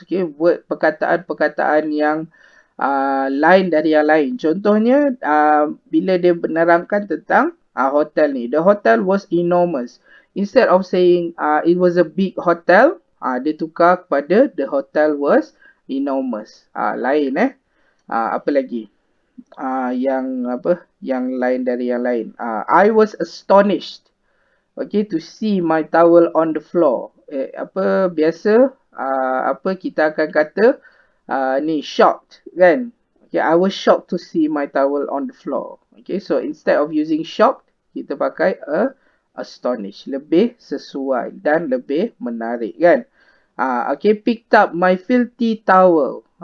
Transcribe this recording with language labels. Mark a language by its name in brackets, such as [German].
[Malay] Okay, perkataan-perkataan yang lain dari yang lain. Contohnya, bila dia menerangkan tentang hotel ni. [English] The hotel was enormous. Instead of saying it was a big hotel, [Malay] dia tukar kepada [English] the hotel was enormous. [Malay] Lain apa lagi? Yang lain dari yang lain. [English] I was astonished. Okay, to see my towel on the floor. [Malay] Biasa kita akan kata ni [English] shocked kan? Okay, I was shocked to see my towel on the floor. Okay, so instead of using shocked, [Malay] kita pakai [English] astonished. [Malay] Lebih sesuai dan lebih menarik kan? [English] Okay, picked up my filthy towel.